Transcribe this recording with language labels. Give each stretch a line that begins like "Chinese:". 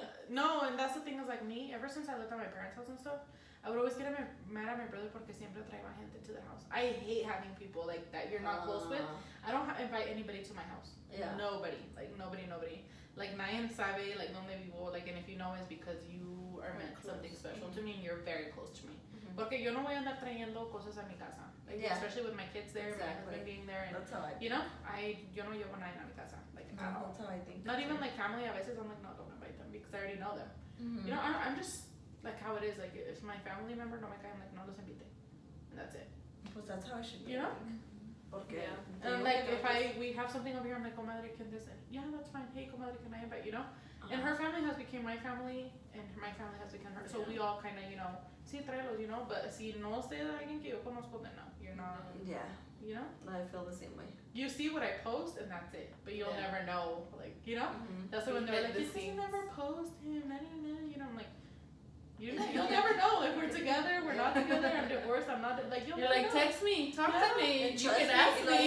English: No, and that's the thing is like me, ever since I lived at my parents' house and stuff, I would always get mad at my brother
Spanish: porque siempre traía gente
English: to the house. I hate having people like that you're not close with. I don't invite anybody to my house. Yeah. Nobody. Like nobody.
Spanish: Like nadie sabe like donde vivo.
English: Like and if you know it's because you are meant something special to me and you're very close to me.
Spanish: Porque yo no voy a andar trayendo cosas a mi casa.
English: Like especially with my kids there, my husband being there, and that's how I
Spanish: you know, yo no llevo nadie a mi casa.
English: Like at all. That's how I think. Not even like family.
Spanish: A veces
English: I'm like, no, don't invite them because I already know them. You know, I'm just like how it is. Like if my family member
Spanish: no me cae,
English: I'm like,
Spanish: no los invite,
English: and that's it.
Spanish: Pues
English: that's how it should be. You know. Okay. And like if we have something over here, I'm like, comadre, can this? And yeah, that's fine. Hey, comadre, can I invite? You know. And her family has become my family, and my family has become her. So we all kind of, you know,
Spanish: sí, tráelos,
English: you know.
Spanish: But si no sé de alguien que yo conozco,
English: then no, you're not. Yeah. You know. I feel the same way. You see what I post, and that's it. But you'll never know, like, you know. That's when they're like, you never post him, you know. I'm like, you'll never know if we're together, we're not together. I'm divorced, I'm not. Like you're like, know. text me, talk to me, And you can ask me.